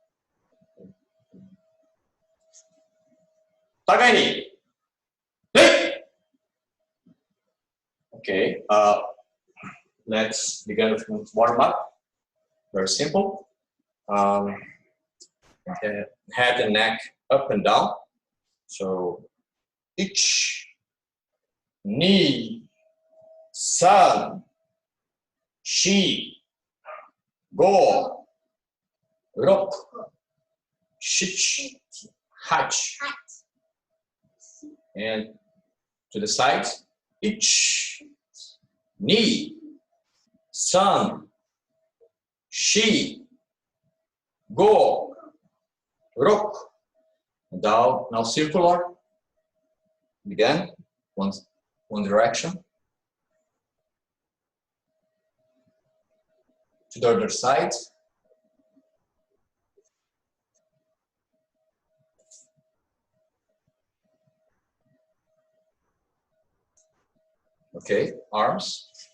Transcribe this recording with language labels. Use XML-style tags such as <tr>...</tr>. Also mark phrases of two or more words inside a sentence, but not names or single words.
<en>Tagaini, play! Okay, let's begin with warm up. Very simple. Head and neck up and down.</en> <ja>So ich, ni, san, shi, go, rok, shich, hach.</ja> <en>And to the side, ich,</en> <ja>ni, san, shi, go, rok.</ja> <en>Now circular. Again, one direction. To the other side. Okay, arms.</en>